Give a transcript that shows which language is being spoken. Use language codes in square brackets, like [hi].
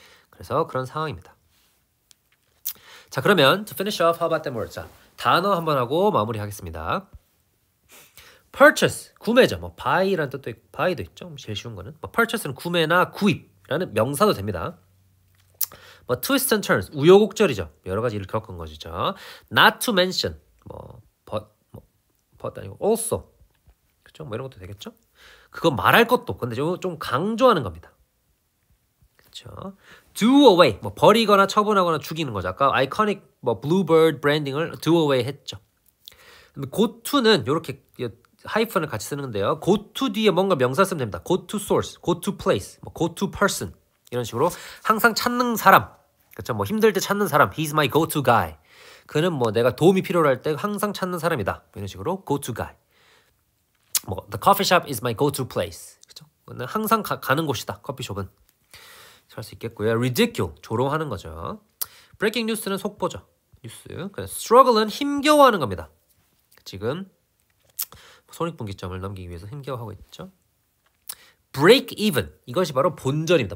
[ko] 그래서 그런 상황입니다. 자, 그러면 [en] to finish off, how about them words? [ko] 자, 단어 한번 하고 마무리하겠습니다. purchase, 구매죠. 뭐 buy라는 뜻도 있고 buy도 있죠. 제일 쉬운 거는. 뭐 purchase는 구매나 구입이라는 명사도 됩니다. 뭐 twists and turns, 우여곡절이죠. 여러 가지 일을 겪은 것이죠. not to mention, but 아니고 also, 그렇죠? 뭐 이런 것도 되겠죠. 그거 말할 것도, 근데 좀 강조하는 겁니다. 그렇죠. do away, 뭐 버리거나 처분하거나 죽이는 거죠. 아까 아이코닉 뭐 bluebird 브랜딩을 do away 했죠. go to는 이렇게 하이픈을 같이 쓰는 건데요. go to 뒤에 뭔가 명사 쓰면 됩니다. go to source, go to place, 뭐 go to person 이런 식으로 항상 찾는 사람, 그렇죠? 뭐 힘들 때 찾는 사람, [en] he's my go-to guy. [ko] 그는 뭐 내가 도움이 필요할 때 항상 찾는 사람이다. 이런 식으로 go-to guy. [en] 뭐 the coffee shop is my go-to place. [ko] 그렇죠? 항상 가는 곳이다. 커피숍은. 할 수 있겠고요. ridicule, 조롱하는 거죠. breaking news는 속보죠. 뉴스. struggle은 힘겨워하는 겁니다. 지금 손익분기점을 넘기기 위해서 힘겨워하고 있죠. break even, 이것이 바로 본전입니다.